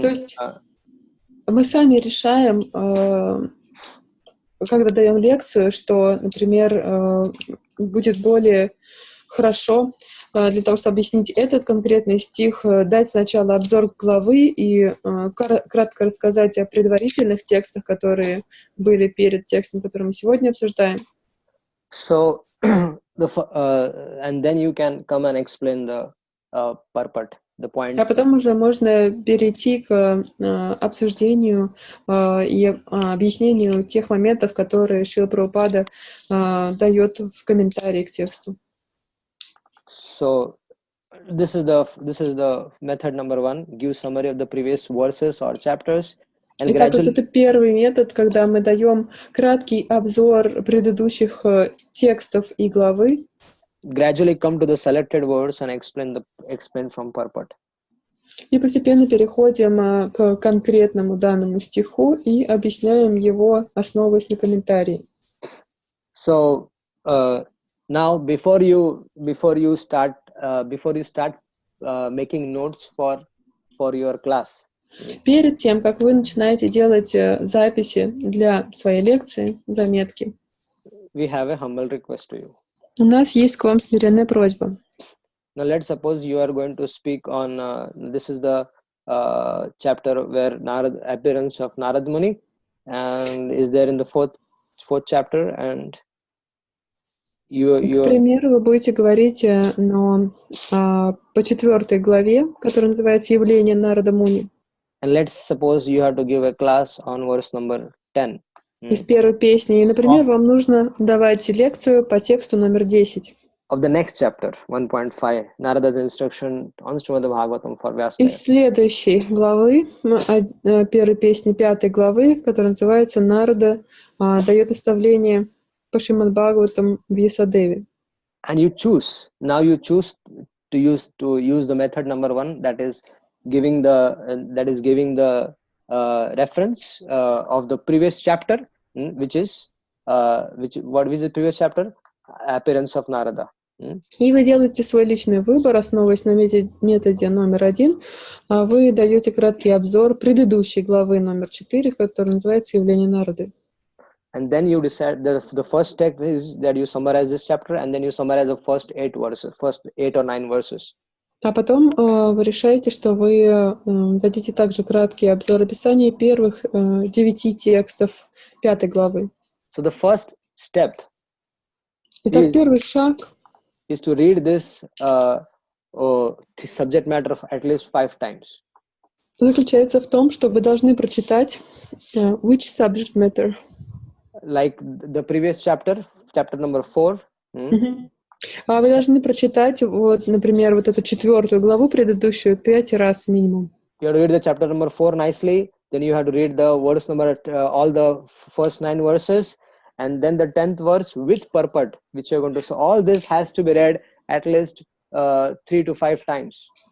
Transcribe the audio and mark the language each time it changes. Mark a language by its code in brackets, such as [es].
[ru] То есть мы сами решаем, когда даем лекцию, что, например, будет более хорошо для того, чтобы объяснить этот конкретный стих, дать сначала обзор главы и кратко рассказать о предварительных текстах, которые были перед текстом, который мы сегодня обсуждаем. [en] So, and then you can come and explain the purport, the points. [ru] А потом уже можно перейти к обсуждению и объяснению тех моментов, которые Шрила Прабхупада дает в комментарии к тексту. [en] So this is the method number 1. Give summary of the previous verses or chapters. And [ru] Итак, вот это первый метод, когда мы даем краткий обзор предыдущих текстов и главы. [en] Gradually come to the selected words and explain from purport. [ru] И постепенно переходим к конкретному данному стиху и объясняем его, основываясь на комментарии. [en] So now before you start making notes for your class. [ru] Перед тем, как вы начинаете делать записи для своей лекции, заметки, [en] we have a humble request to you. [ru] У нас есть к вам смиренная просьба. [en] Now let's suppose you are going to speak on this is the chapter where appearance of Narad Muni and is there in the fourth chapter, and [ru] К примеру, вы будете говорить по 4 главе, которая называется «Явление Нарада Муни». [en] And let's suppose you have to give a class on verse number 10. [ru] Из первой песни. И, например, вам нужно давать лекцию по тексту номер 10. [en] Of the next chapter, 1.5, Narada's instruction on Srimad Bhagavatam for Vyasa. [ru] Из следующей главы, первой песни 5 главы, которая называется «Нарада дает наставление по Шримад Бхагаватам Вьясадеве». [en] And you choose to use the method number 1, that is giving the reference of the previous chapter, which is what is the previous chapter? Appearance of Narada. [ru] И вы делаете свой личный выбор, основываясь на методе номер 1. Вы даете краткий обзор предыдущей главы номер 4, которая называется «Явление Нарады». [en] And then you decide the first step is that you summarize this chapter, and then you summarize the first 8 or 9 verses. [ru] А потом вы решаете, что вы дадите также краткий обзор описания первых 9 текстов 5 главы. [en] So the first step. [ru] Итак, первый шаг [en] is to read this subject matter at least 5 times. [ru] Заключается в том, что вы должны прочитать [en] which subject matter. Like the previous chapter number 4. [ru] Вы должны прочитать, вот, например, вот эту 4 главу предыдущую 5 раз минимум. [en] You have to read the chapter number 4 nicely. Then you have to read the verse number, all the first 9 verses, and then the 10th verse with purport, which you're going to. So all this has to be read at least 3 to 5 times.